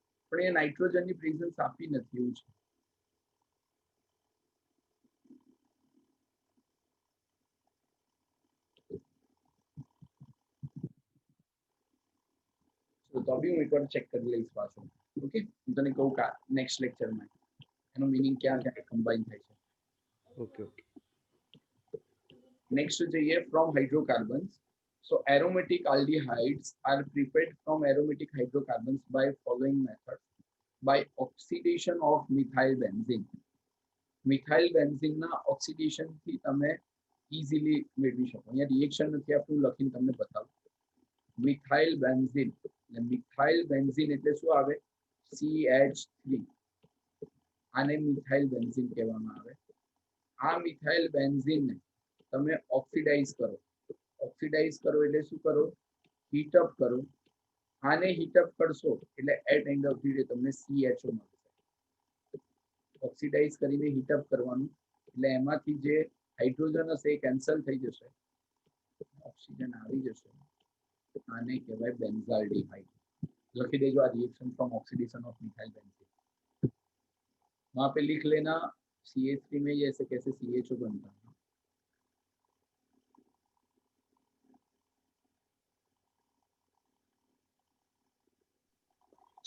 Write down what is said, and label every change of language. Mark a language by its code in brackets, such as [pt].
[gu] પણ એ નાઇટ્રોજનની પ્રેઝન્સ આપી નથી, એવું છે। તો બી હું એકવાર ચેક કરી લઈશ પાછો। ઓકે, હું તને કહું કે નેક્સ્ટ લેક્ચરમાં એનો મીનિંગ ક્યાં ક્યાં કમ્બાઈન થાય છે। Okay okay. [en] Next [gu] જોઈએ [en] from hydrocarbons. So aromatic aldehydes are prepared from aromatic hydrocarbons by following methods: by oxidation of methyl benzene. [gu] Methyl બેન્ઝીનના ઓક્સિડેશનથી તમે ઇઝીલી મેળવી શકો। અહીંયા રિએક્શન નથી આપણું, લખીને તમને બતાવું। મિથાઇલ બેન્ઝીન, મિથાઇલ બેન્ઝીન એટલે શું આવે? CH3, આને મિથાઇલ બેન્ઝીન કહેવામાં આવે। આ મિથાઇલ બેન્ઝીનને તમે ઓક્સિડાઇઝ કરો। ઓક્સિડાઇઝ કરો એટલે શું કરો? હીટઅપ કરો। આને હીટઅપ કરશો એટલે [en] at end of the day [gu] તમને CHO મળશે। ઓક્સિડાઇઝ કરીને હીટઅપ કરવાનું એટલે એમાંથી જે હાઇડ્રોજન હશે એ કેન્સલ થઈ જશે, ઓક્સિજન આવી જશે, આને કહેવાય બેન્ઝાલ્ડિહાઇડ। લખી દેજો આ [en] Reaction from oxidation of methyl benzene. [hi] वहां पे लिख लेना CH3 में ये ऐसे कैसे CHO बनता है।